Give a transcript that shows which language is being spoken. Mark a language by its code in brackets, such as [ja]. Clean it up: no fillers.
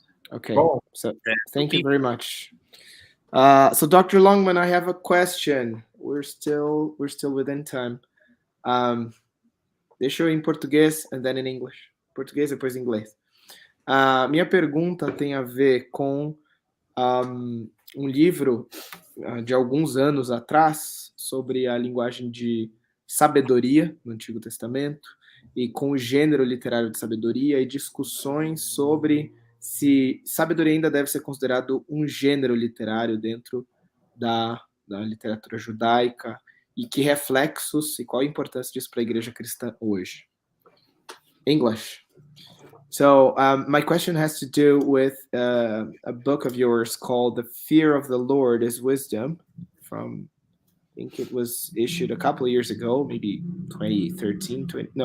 [en] Okay, so thank you very much. So Dr. Longman, I have a question. We're still within time. [pt] Deixa eu em português [en] and then in English. [pt] Português depois inglês. Minha pergunta tem a ver com um livro de alguns anos atrás sobre a linguagem de sabedoria no Antigo Testamento e com o gênero literário de sabedoria e discussões sobre se sabedoria ainda deve ser considerado um gênero literário dentro da literatura judaica e que reflexos e qual a importância disso para a igreja cristã hoje. [en] English. So my question has to do with a book of yours called The Fear of the Lord is Wisdom from, I think it was issued a couple of years ago, maybe 2017.